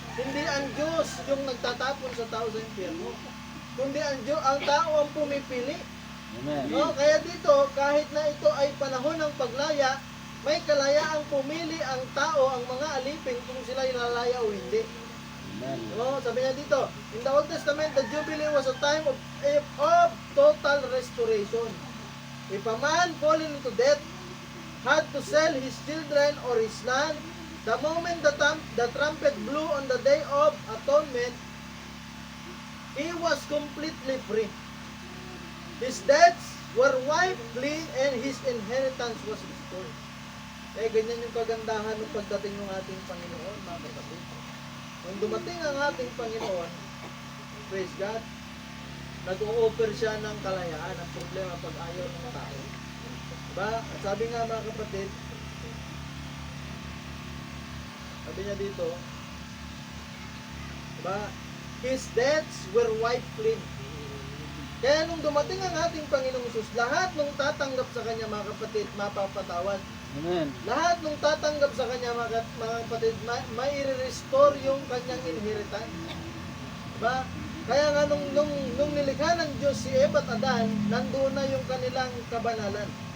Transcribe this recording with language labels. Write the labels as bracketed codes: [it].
[tl] Hindi ang Diyos yung nagtatapon sa tao sa impyerno, kundi ang tao ang pumipili. No? Kaya dito, kahit na ito ay panahon ng paglaya, may kalayaang pumili ang tao, ang mga alipin, kung sila ilalaya o hindi. Amen. [en] No, [tl] sabi niya dito, [en] in the Old Testament, the Jubilee was a time of total restoration. If a man fallen into debt had to sell his children or his land, the moment the trumpet blew on the day of atonement, he was completely free. His debts were wiped clean and his inheritance was restored. [tl] Eh, ganyan yung kagandahan ng pagdating ng ating Panginoon, mga kapatid. Nung dumating ang ating Panginoon, praise God, nag-o-offer siya ng kalayaan. Ang problema pag ayaw ng tao. Diba? At sabi nga mga kapatid, sabi niya dito, diba? [en] His debts were wiped clean. [tl] Kaya nung dumating ang ating Panginoong Hesus, lahat nung tatanggap sa Kanya mga kapatid, mapapatawad. Amen. Lahat nung tatanggap sa Kanya mga kapatid, may i-restore yung Kanyang inheritance. Diba? Kaya nga nung nilikha ng Diyos si Eva at Adan, nandoon na yung kanilang kabanalan.